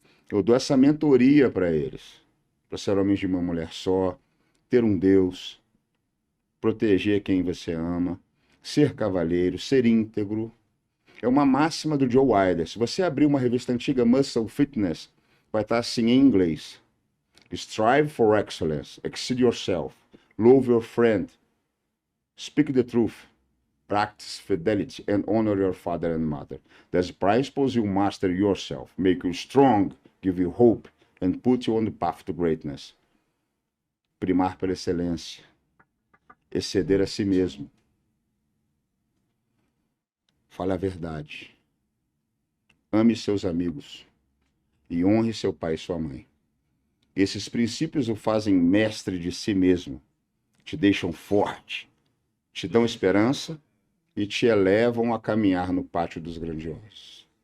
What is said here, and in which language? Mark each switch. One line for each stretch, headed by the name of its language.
Portuguese: Eu dou essa mentoria para eles. Para ser homens de uma mulher só, ter um Deus, proteger quem você ama, ser cavalheiro, ser íntegro. É uma máxima do Joe Wilder. Se você abrir uma revista antiga, Muscle Fitness, vai estar assim em inglês.
English: Strive for excellence, exceed yourself, love your friend, speak the truth, practice fidelity, and honor your father and mother. These principles you master yourself, make you strong, give you hope, and put you on the path to greatness.
Portuguese: Primar pela excelência, exceder a si mesmo. Fale a verdade. Ame seus amigos e honre seu pai e sua mãe. Esses princípios o fazem mestre de si mesmo, te deixam forte, te dão esperança e te elevam a caminhar no pátio dos grandiosos.